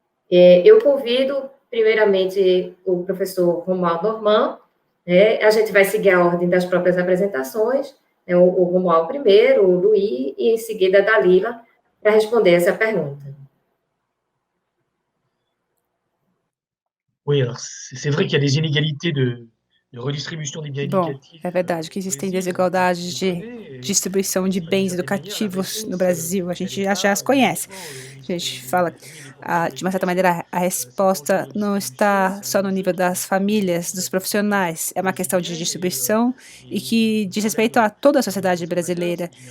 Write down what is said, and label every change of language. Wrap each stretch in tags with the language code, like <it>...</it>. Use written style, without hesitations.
<pt>Eu convido, primeiramente, o professor Romuald Normand, né, a gente vai seguir a ordem das próprias apresentações, né, o Romuald primeiro, o Louis, e em seguida a Dalila, para responder essa pergunta.</pt> <fr>Oui, alors c'est vrai qu'il y a des inégalités de</fr> <pt>redistribuição de bens educativos. É verdade que existem desigualdades de distribuição de bens educativos no Brasil, a gente já as conhece. A gente fala, de uma certa maneira, a resposta não está só no nível das famílias, dos profissionais, é uma questão de distribuição e que diz respeito a toda a sociedade brasileira.</pt>